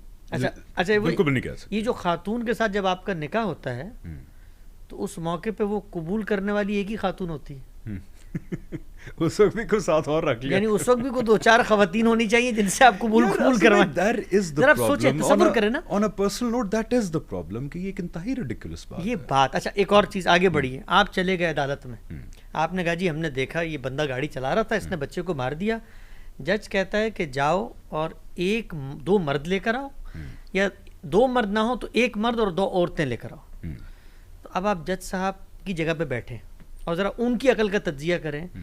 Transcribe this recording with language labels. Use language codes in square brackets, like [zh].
[ur] اچھا بالکل بھی نہیں کہہ سکتے. یہ جو خاتون کے ساتھ جب آپ کا نکاح ہوتا ہے تو اس موقع پہ وہ قبول کرنے والی ایک ہی خاتون ہوتی ہے. اس وقت بھی کوئی ساتھ اور رکھ لیا, یعنی اس وقت بھی کوئی 2-4 خواتین ہونی چاہیے جن سے آپ قبول کروائیں. ذرا آپ سوچیں, تصور کریں نا. [en] On a personal note, that is the problem [ur] کہ یہ ایک انتہائی ridiculous بات ہے. یہ بات. اچھا ایک اور چیز آگے بڑھی ہے. آپ چلے گئے عدالت میں, آپ نے کہا جی ہم نے دیکھا یہ بندہ گاڑی چلا رہا تھا, اس نے بچے کو مار دیا. جج کہتا ہے کہ جاؤ اور 2 مرد لے کر آؤ, یا 2 مرد نہ ہو تو 1 مرد اور 2 عورتیں لے کر آؤ. تو اب آپ جج صاحب کی جگہ پہ بیٹھیں اور ذرا ان کی عقل کا تجزیہ کریں.